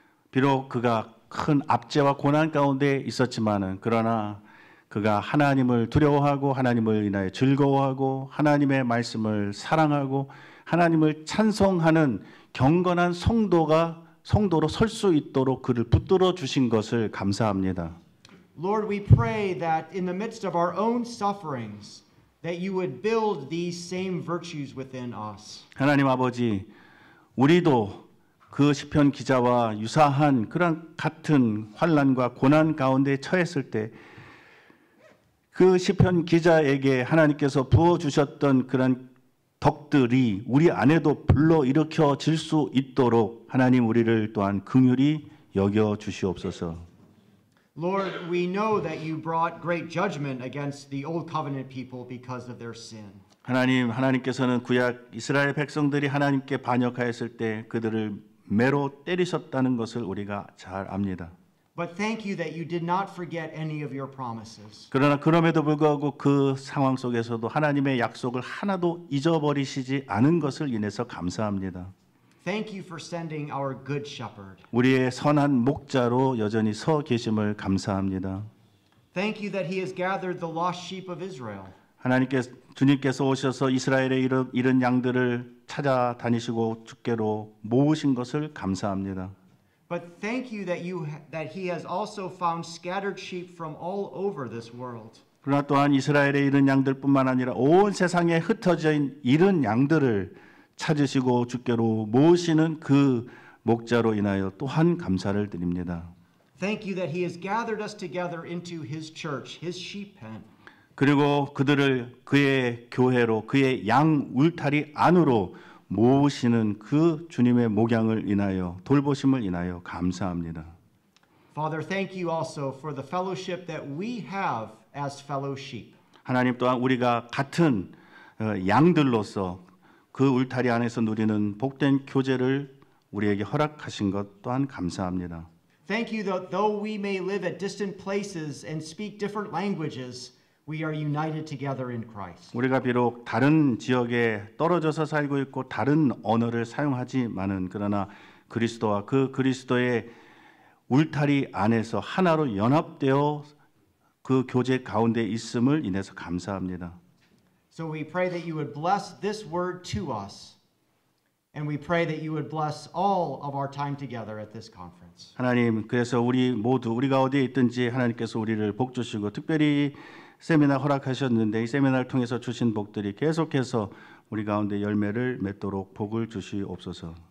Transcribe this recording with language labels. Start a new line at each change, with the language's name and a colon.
Korean: 비록 그가 큰 압제와 고난 가운데 있었지만은 그러나 그가 하나님을 두려워하고 하나님을 인하여 즐거워하고 하나님의 말씀을 사랑하고 하나님을 찬송하는 경건한 성도로 설 수 있도록 그를 붙들어 주신 것을 감사합니다.
English: Lord, we pray that in the midst of our own sufferings, that you would build these same virtues within us.
Korean: 하나님 아버지, 우리도 그 시편 기자와 유사한 그런 같은 환난과 고난 가운데 처했을 때 그 시편 기자에게 하나님께서 부어 주셨던 그런 덕들이 우리 안에도 불러 일으켜질 수 있도록 하나님 우리를 또한 긍휼히 여겨 주시옵소서.
English: Lord, we know that you brought great judgment against the old covenant people because of their sin.
Korean: 하나님께서는 구약 이스라엘 백성들이 하나님께 반역하였을 때 그들을 매로 때리셨다는 것을 우리가 잘 압니다.
English: But thank you that you did not forget any of your promises.
Korean: 그러나 그럼에도 불구하고 그 상황 속에서도 하나님의 약속을 하나도 잊어버리시지 않은 것을 인해서 감사합니다.
English: Thank you for sending our good shepherd.
Korean: 우리의 선한 목자로 여전히 서 계심을 감사합니다.
English: Thank you that he has gathered the lost sheep of Israel.
Korean: 주님께서 오셔서 이스라엘의 잃은 양들을 찾아다니시고 주께로 모으신 것을 감사합니다.
English: But thank you that he has also found scattered sheep from all over this world.
Korean: 그러나 또한 이스라엘의 잃은 양들뿐만 아니라 온 세상에 흩어져 있는 잃은 양들을 찾으시고 주께로 모으시는 그 목자로 인하여 또한 감사를 드립니다.
English: Thank you that he has gathered us together into his church, his sheep pen.
Korean: 그리고 그들을 그의 교회로 그의 양 울타리 안으로 모으시는 그 주님의 목양을 인하여 돌보심을 인하여 감사합니다.
English: Father, thank you also for the fellowship that we have as fellow sheep.
Korean: 하나님 또한 우리가 같은 양들로서 그 울타리 안에서 누리는 복된 교제를 우리에게 허락하신 것 또한 감사합니다.
English: Thank you that though we may live at distant places and speak different languages, we are united together in Christ.
Korean: 우리가 비록 다른 지역에 떨어져서 살고 있고 다른 언어를 사용하지만은 그러나 그리스도와 그 그리스도의 울타리 안에서 하나로 연합되어 그 교제 가운데 있음을 인해서 감사합니다.
English: So we pray that you would bless this word to us, and we pray that you would bless all of our time together at this conference.
Korean: 하나님, 그래서 우리 모두 우리가 어디에 있든지 하나님께서 우리를 복 주시고 특별히 세미나 허락하셨는데 이 세미나를 통해서 주신 복들이 계속해서 우리 가운데 열매를 맺도록 복을 주시옵소서.